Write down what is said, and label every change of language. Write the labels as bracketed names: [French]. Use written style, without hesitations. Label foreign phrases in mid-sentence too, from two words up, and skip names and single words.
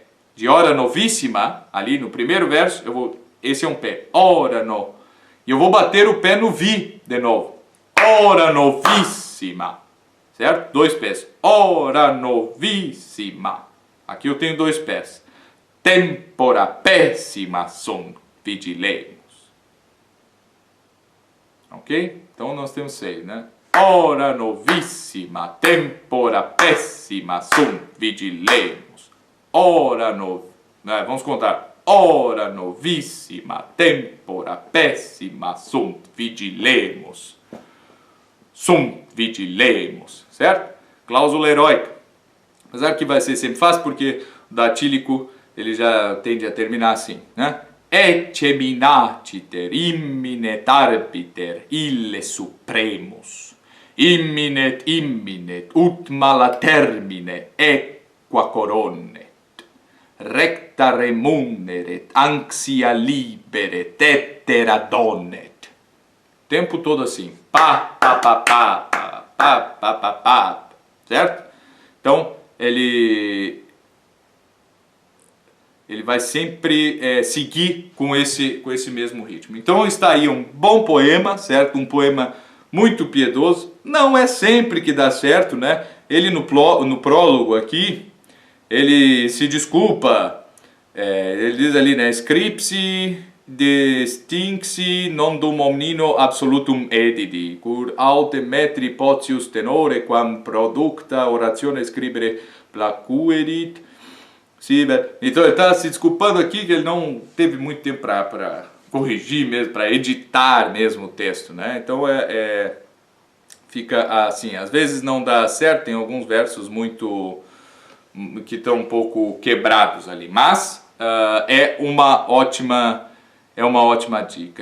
[Latin] De hora novíssima, [Portuguese] ali no primeiro verso, esse é um pé. [Latin] Orano. [Portuguese] E eu vou bater o pé no vi de novo. [Latin] Ora novíssima. [Portuguese] Certo? 2 pés. [Latin] Ora novíssima. [Portuguese] Aqui eu tenho 2 pés. [Latin] Tempora péssima sunt vigilemus. [Portuguese] Ok? Então nós temos 6, né? [Latin] Ora novíssima, tempora péssima sunt vigilemus. [Portuguese] Vamos contar. [Latin] Ora novíssima, tempora péssima sunt vigilemus. Sunt vigilemus, [Portuguese] certo? Cláusula heróica. Apesar que vai ser sempre fácil, porque o datílico ele já tende a terminar assim, né? [Latin] Ecce minaciter, imminet arbiter, ille supremus. Imminet, ut mala termine, equa coronet. Recta remuneret, anxia liberet, ettera donet. [Portuguese] O tempo todo assim. Pá, pá, pá, pá, pá, pá, pá, pá, pá. Certo? Então, ele vai sempre seguir com esse mesmo ritmo. Então está aí um bom poema, certo? Um poema muito piedoso. Não é sempre que dá certo, né? Ele no prólogo aqui, ele se desculpa, ele diz ali, né? [Latin] Scripsi distinxi non dum omnino absolutum edidi, cur aute metri potius tenore, quam producta oratione scribere placuerit. [Portuguese] Sim, então ele está se desculpando aqui que ele não teve muito tempo para corrigir mesmo, para editar mesmo o texto, né? Então fica assim, às vezes não dá certo, tem alguns versos que estão um pouco quebrados ali, mas é uma ótima dica.